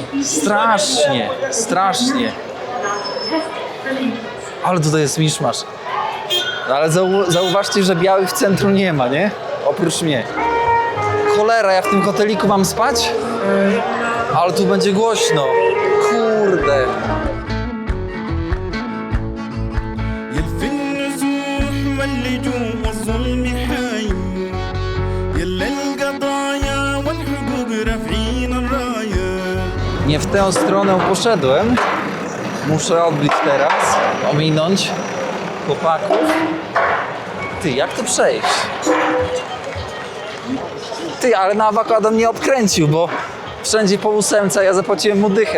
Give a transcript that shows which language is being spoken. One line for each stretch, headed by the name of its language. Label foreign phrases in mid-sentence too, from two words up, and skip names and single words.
Polish: Strasznie, strasznie. Ale tutaj jest miszmasz. No ale zauważcie, że białych w centrum nie ma, nie? Oprócz mnie. Cholera, ja w tym hoteliku mam spać? Ale tu będzie głośno. Kurde.
Arabic: يلفي النزوح واللجوء والظلم حايم يلا القضايا والحقوق رافعين الرايه.
Polish: Nie w tę stronę poszedłem. Muszę odbić teraz, ominąć chłopaków. Ty, jak to przejść? Ty, ale na awokado mnie obkręcił, bo wszędzie po 8, ja zapłaciłem mu dychę.